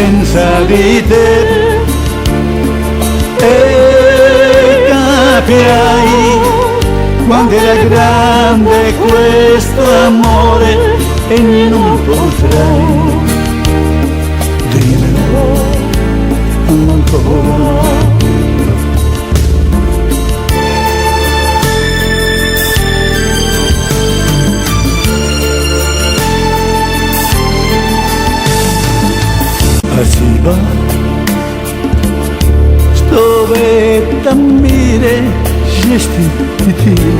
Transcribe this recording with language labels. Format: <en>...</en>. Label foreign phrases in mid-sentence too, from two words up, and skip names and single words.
<it>senza di te, e capirai quanto era grande questo amore e non potrai dirmelo ancora.</it> <ru>Спасибо, что в этом мире есть и ты.</ru>